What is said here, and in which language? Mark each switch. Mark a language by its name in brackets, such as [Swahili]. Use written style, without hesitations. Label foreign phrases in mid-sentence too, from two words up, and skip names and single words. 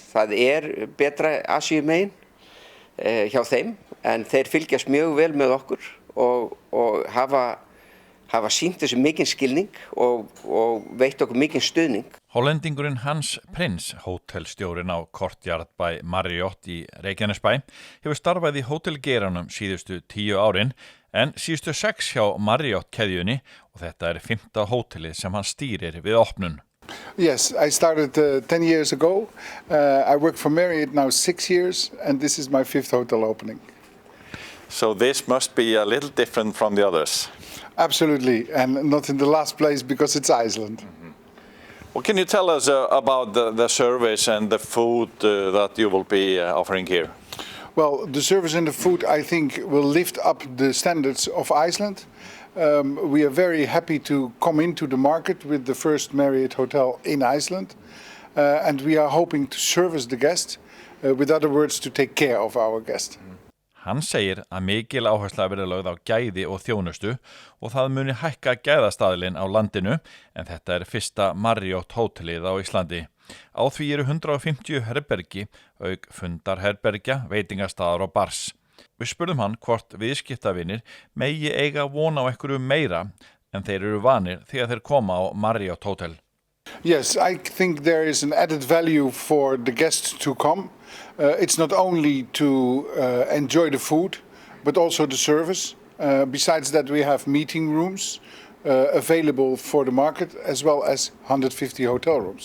[Icelandic] Það betra Asíumegin hjá þeim, en þeir fylgjast mjög vel með okkur og hafa sýnt þessu mikinn skilning og veitt okkur mikinn stuðning. Hollendingurinn Hans Prins, hótelstjórinn á Courtyard by Marriott í Reykjanesbæ, hefur starfað í hótelgeiranum síðustu 10 árin, en síðustu 6 hjá Marriott keðjunni og þetta 5. hótelið sem hann stýrir við opnun. [English] Yes, I started 10 years ago. I work for Marriott now 6 years, and this is my 5th hotel opening. So this must be a little different from the others. Absolutely, and not in the last place because it's Iceland. Well, can you tell us about the service and the food that you will be offering here? Well, the service and the food, I think, will lift up the standards of Iceland. We are very happy to come into the market with the first Marriott hotel in Iceland. And we are hoping to service the guest, with other words, to take care of our guest. [Icelandic] Hann segir að mikil áhersla verði lögð á gæði og þjónustu og það muni hækka gæðastaðlinn á landinu, en þetta fyrsta Marriott hótelið á Íslandi. Á því eru 150 herbergi, auk fundarherbergja, veitingastaðar og bars. Við spurðum hann hvort viðskiptavinir megi eiga von á einhverju meira en þeir eru vanir þegar þeir koma á Marriott hótel. [English] Yes, I think there is an added value for the guests to come. It's not only to enjoy the food, but also the service. Besides that, we have meeting rooms available for the market, as well as 150 hotel rooms.